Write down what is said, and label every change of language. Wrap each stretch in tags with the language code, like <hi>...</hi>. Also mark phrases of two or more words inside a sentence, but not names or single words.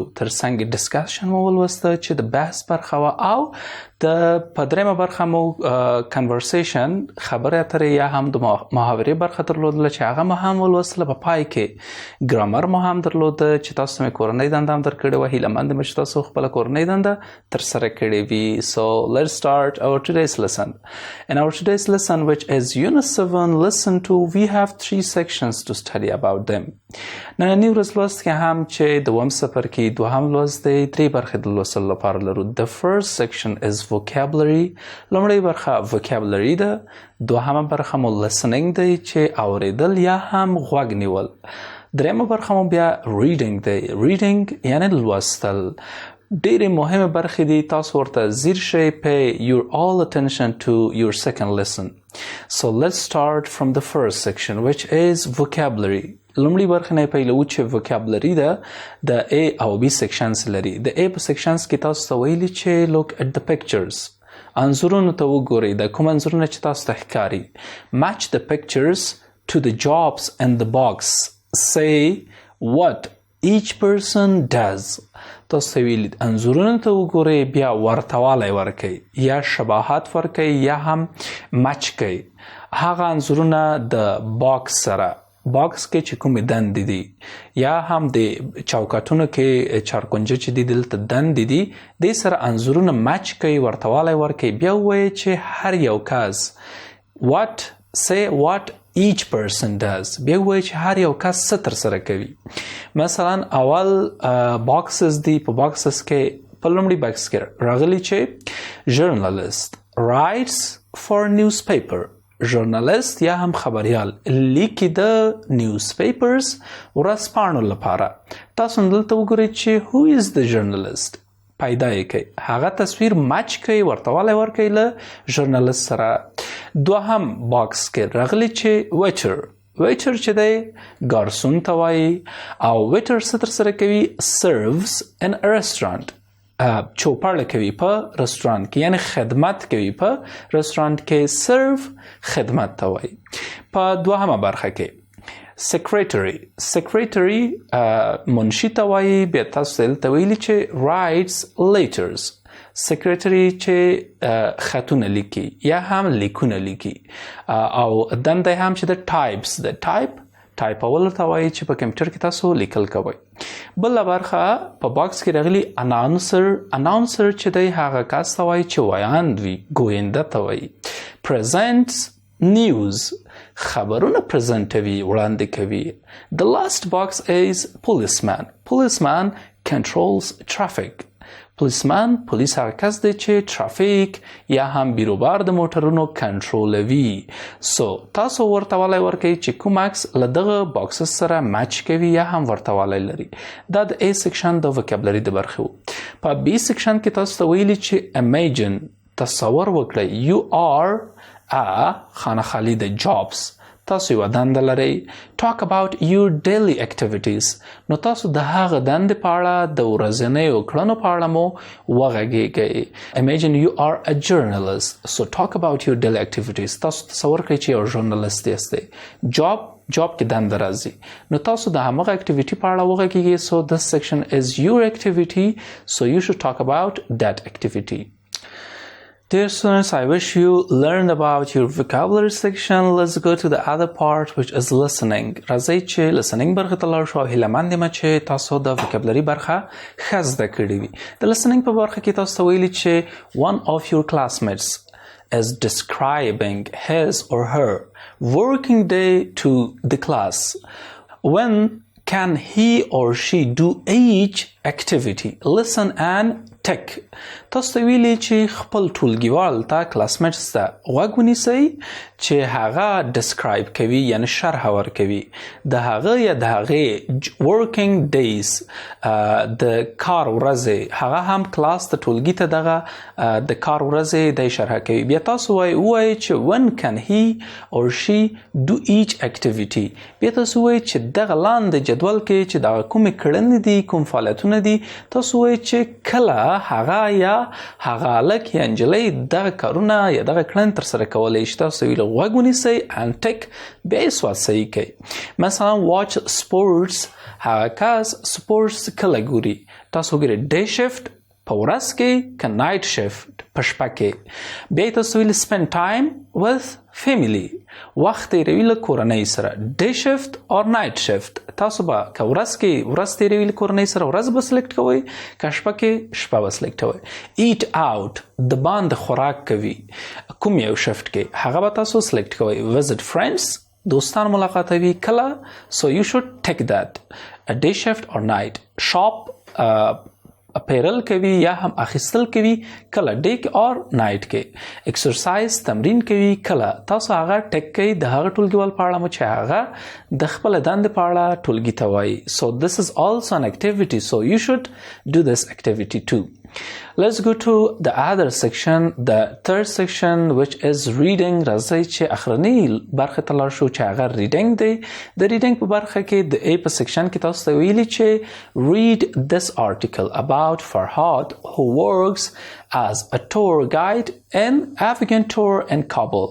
<ps>ترڅنګ ډسکشن مو ولوسته چې د بحث برخه وه، او په دریمه برخه مو کنورسیشن، خبرې اترې یا هم د محاورې برخه درلودله چې هغه مو هم ولوستله. په پای کې ګرامر مو هم درلوده چې تاسو مې کورنۍ دنده هم درکړې وه. هیلهمند یم چې تاسو خپله کورنۍ دنده ترسره کړې وي.</ps> <en>So let's start our today's lesson. In our today's lesson, which is Unit 7, Lesson 2, we have 3 sections to study about them.</en> <ps>نننی ورځ لوست کې هم چې د اووم څپرکي دوهم لوست دی، 3 برخې د لوستلو لپاره لرو.</ps> <en>The first section is vocabulary.</en> <ps>لومړۍ برخه vocabulary ده. دوهمه برخه مو listening دی چې اوریدل یا هم غوږ نیول. دریمه برخه مو بیا reading دی. reading یعنی لوستل. ډېرې مهمه برخې دي، تاسو ورته ځیر شئ.</ps> <en>pay your all attention to your second lesson. So let's start from the first section, which is vocabulary.</en> <ps>لومړی برخه نه پیلوو چې vocabulary ده د A او</ps> <en>B sections</en> <ps>لري. د A په sections کې تاسو ته ویلي چې</ps> <en>look at the pictures.</en> <ps>انځورونو ته وګورئ. د کوم انځورونه چې تاسو ته ښکاري.</ps> <en>match the pictures to the jobs in the box. say what each person does.</en> <ps>تاسو ته ویلي انځورونو ته وګورئ، بیا ورته والی ورکئ یا شباهت ورکئ یا هم مچ کئ هغه انځورونه د باکس سره. باکس کې چې کومې دندې دي یا هم د چوکاټونو کې چارکونجه چې دي دلته دندې دي، دې سره انځورونه مچ کئ، ورته والی ورکئ. بیا ووایئ چې هر یو کس</ps> <en>say what each person does.</en> <ps>بیا ووایئ چې هر یو کس څه ترسره کوي. مثلا اول باکسز دي. په باکسز کې په لومړي باکس کې راغلي چې</ps> <en>journalist writes for newspaper.</en> <ps>ژورنالیست یا هم خبریال لیکي د نیوزپیپرز ورځپاڼو لپاره. تاسو دلته وګورئ چې</ps> <en>who is the journalist.</en> <ps>پیدا یې کړئ، هغه تصویر مچ کړئ، ورته والی ورکړئ له ژورنالیست سره. دوهم باکس کې راغلي چې waiter. waiter چې دی ګارسون ته وایي، او waiter څه ترسره کوي؟</ps> <en>serves in a restaurant.</en> <ps>چوپړه کوي په رستورانت کې، یعنی خدمت کوي په رستورانت کې. serve خدمت ته وایي. په دوهمه برخه کې secretary منشي ته وایي. بیا تاسو دلته ویلي چې</ps> <en>writes letters.</en> <ps>secretary چې خطونه لیکي یا هم لیکونه لیکي. او دنده هم چې د types د ټایپول ته وایي چې په کمپیوټر کې تاسو لیکل کوئ. بله برخه په باکس کې راغلي اناونسر چې دی هغه کس ته وایي چې ویاند وي، ګوینده ته وایي.</ps> <en>presents news</en> <ps>خبرونه پرزنټوي، وړاندې کوي.</ps> <en>The last box is policeman controls traffic.</en> <ps>پولیسمن پولیس هغه کس دی چې ترافیک یا هم بیروبار د موټرونو کنټرولوي. سو تاسو ورته والی ورکوئ چې کوم عکس له دغه باکسز سره میچ کوي یا هم ورته والی لري. دا د A سیکشن د وکابلري د برخې وو. په B سیکشن کې تاسو ته ویلي چې imagine تصور وکړئ</ps> <en>you are a</en> <ps>خانه خالی د jobs. تاسو یو دنده لرئ.</ps> <en>talk about your daily activities.</en> <ps>نو تاسو د هغه دندې په اړه د ورځنیو کړنو په اړه مو وغږیږئ.</ps> <en>imagine you are a journalist. so talk about your daily activities.</en> <ps>تاسو تصور کړئ چې یو ژورنالیست یاستئ. job کې دنده راځي. نو تاسو د همغه اکټیویټي په اړه وغږیږئ.</ps> <en>so this section is your activity. so you should talk about that activity. Dear students, I wish you learned about your vocabulary section. Let's go to the other part, which is listening.</en> <ps>راځئ چې listening برخه ته لاړ شو. هیلهمند یم چې تاسو د vocabulary برخه ښه زده کړې وي. د listening په برخه کې تاسو ته ویلي چې</ps> <en>one of your classmates is describing his or her working day to the class. When can he or she do each activity? Listen and tick.</en> <ps>تاسو ته ویلي چې خپل ټولګیوال ته کلاسمیټس ته غوږ ونیسئ چې هغه ډسکرایب کوي یعنی شرح ورکوي د هغه یا د هغې</ps> <en>working days</en> <ps>د کار ورځې. هغه هم کلاس د ټولګي ته دغه د کار ورځې دی شرح کوي. بیا تاسو ووایئ چې</ps> <en>when can he or she do each activity.</en> <ps>بیا تاسو ووایئ چې دغه لاندې جدول کې چې دغه کومې کړنې دي کوم فعالیتونه دي تاسو ووایئ چې کله هغه یا هغه هلک یا نجلۍ دغه کارونه یا دغه کړنې ترسره کولی شي. تاسو ویل غوږ ونیسئ</ps> <en>and tick.</en> <ps>بیا یې سواد صحیح کوئ.</ps> <en>مثلا watch sports.</en> <ps>هغه کس سپورټس کله ګوري. تاسو وګورئ</ps> <en>day shift</en> <ps>په ورځ کې که</ps> <en>night shift</en> <ps>په شپه کې. بیا تاسو ویل</ps> <en>spend time with family.</en> <ps>وخت تیروي له کورنۍ سره.</ps> <en>day shift or night shift.</en> <ps>تاسو به که ورځ کې ورځ تیروي له کورنۍ سره ورځ به سلیکټ کوئ که شپه کې شپه به سلیکټ کوئ.</ps> <en>eat out</en> <ps>د باندې خوراک کوي کوم یو شفت کې هغه به تاسو سلیکټ کوئ.</ps> <en>visit friends</en> <ps>دوستان ملاقاتوي کله.</ps> <en>so you should take that. a day shift or night. shop</en> <ps>اپیرل کوي یا هم اخیستل کوي کله</ps> <en>day or night کې.</en> <ps>ایکسرسایز تمرین کوي کله. تاسو هغه ټیک کوي د هغه ټولګیوال په اړه مو چې هغه د خپل دندې په اړه ټولګي ته وایي.</ps> <en>so this is also an activity. so you should do this activity too. Let's go to the other section, the third section, which is reading.</en> <ps>راځئ چې اخرنی برخه ته لاړ شو چې هغه reading دی. د reading په برخه کې د A په section کې تاسو ته ویلي چې</ps> <en>read this article about Farhad who works as a tour guide in Afghan tour in Kabul.</en>